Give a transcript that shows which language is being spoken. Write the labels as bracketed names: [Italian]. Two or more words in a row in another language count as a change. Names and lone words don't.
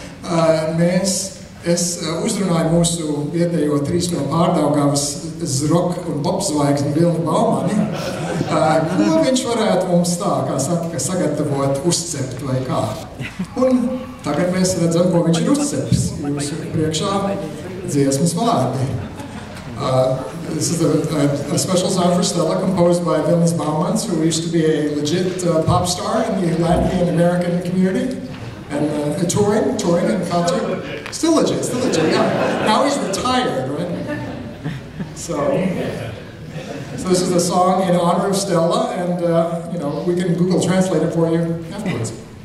[Latvian] Es uzrunāju mūsu vietējo 3 no Pārdaugavas zrok un popzvaigzni Vilni Baumani, ko viņš varētu mums tā, kā saka, sagatavot, uzcept vai kā. Un tagad mēs redzam, ko viņš ir uzcepis. Jūsu priekšā dziesmas vārdi. [English] This is a special song for Stella, composed by Vilnis Baumans, who used to be a legit pop star in the Latvian American community, and touring in concert. Still legit, yeah. Now he's retired, right? So this is a song in honor of Stella, and we can Google translate it for you afterwards.